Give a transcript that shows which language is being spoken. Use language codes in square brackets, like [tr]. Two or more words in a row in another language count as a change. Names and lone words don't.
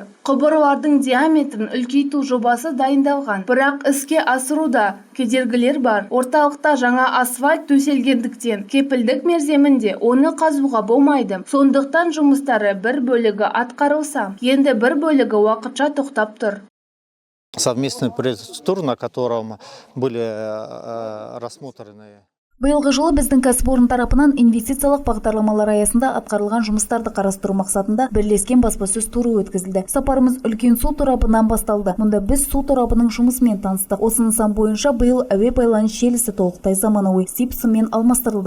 [kk] Құбырлардың диаметрін үлкейту жобасы дайындалған. Бірақ іске асыруда кедергілер бар. Орталықта жаңа асфальт төселгендіктен кепілдік мерзімінде оны қазуға болмайды. Сондықтан жұмыстары бір бөлігі атқарылса, енді бір бөлігі уақытша тоқтап тұр. [ru] Совместный пресс-тур, на котором были рассмотрены. [kk] Биылғы жылы біздің кәсіпорын тарапынан инвестициялық бағдарламалар аясында атқарылған жұмыстарды қарастыру мақсатында бірлескен баспасөз туры өткізілді. Сапарымыз үлкен су торабынан басталды. Мұнда біз су торабының жұмысымен таныстық. Осы нысан бойынша биыл әуе байланыс желісі толықтай заманауи сыммен алмастырылды.